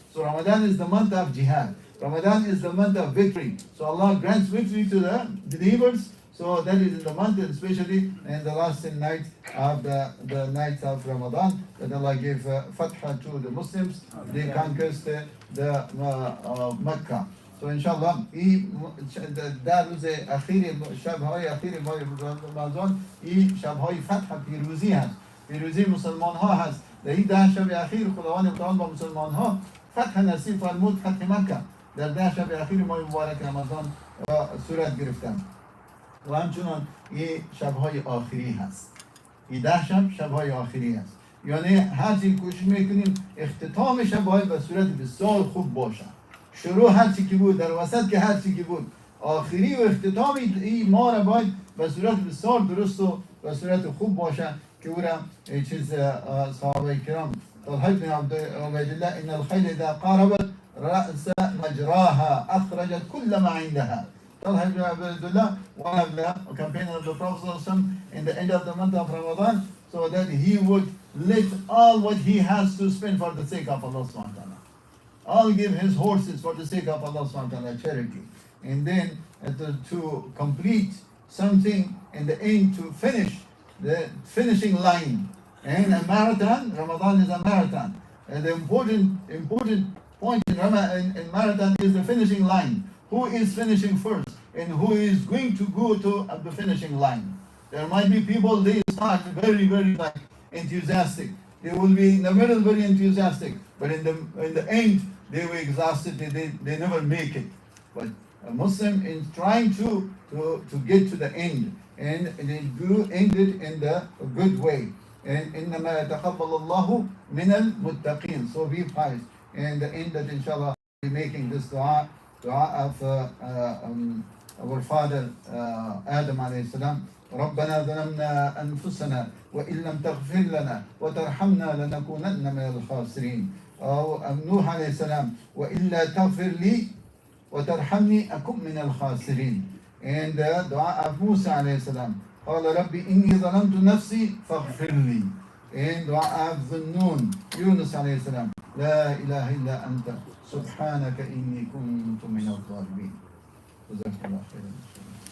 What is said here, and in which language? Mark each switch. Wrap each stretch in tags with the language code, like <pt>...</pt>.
<en>So Ramadan is the month of jihad. Ramadan is the month of victory. So Allah grants victory to the believers. So that is in the month, and especially in the last 10 nights of the nights of Ramadan, that Allah gave Fatha to the Muslims. They conquered the Mecca. So inshallah</en> <fa>در روز اخیر شب‌های اخیر ماه رمضان این شب‌های فتح پیروزی هست، پیروزی مسلمان ها هست. در این 10 شب اخیر خداوند متعال با مسلمان ها فتح نصیب فرمود، فتح مکه در 10 شب اخیر ماه مبارک رمضان صورت گرفتن. و همچنان این شب‌های آخری هست. این 10 شب شب‌های آخری هست. یعنی هرچی کوشش میکنیم اختتام شب‌های به صورت بسیار خوب باشه. شروع هرچی که بود، در وسط که هرچی که بود، آخری و اختتام این ما را باید به صورت بسیار درست و به صورت خوب باشه که او را چیز صحابه کرام طلحه بن عبیدالله</fa> <ar>ان الخیل اذا قاربت رأس مجراها اخرجت كل ما عندها.</ar> <en>Talha ibn Abdullah, one of the companions of the Prophet in the end of the month of Ramadan, so that he would let all what he has to spend for the sake of Allah subhanahu wa ta'ala. I'll give his horses for the sake of Allah subhanahu wa ta'ala, charity. And then to complete something in the end, to finish the finishing line. And a marathon, Ramadan is a marathon. And the important point in marathon is the finishing line. Who is finishing first and who is going to go to the finishing line. There might be people, they start very, very like enthusiastic. They will be in the middle very enthusiastic, but in the end they were exhausted. They never make it. But a Muslim is trying to get to the end, and they do end it in the good way.</en> <ar>And إنما يتقبل الله من المتقين.</ar> <en>So be pious. And the end that inshallah we'll be making this dua of our father Adam alayhi salam.</en> <ar>ربنا ظلمنا أنفسنا وإن لم تغفر لنا وترحمنا لنكونن من الخاسرين. أو نوح عليه السلام وإلا تغفر لي وترحمني أكن من الخاسرين.</ar> <en>And the dua of Musa</en> <ar>عليه السلام قال ربي إني ظلمت نفسي فاغفر لي.</ar> <en>And dua of Dhunnun Yunus</en> <ar>عليه السلام لا إله إلا أنت سبحانك إني كنت من الظالمين. جزاك الله خيرا.</ar>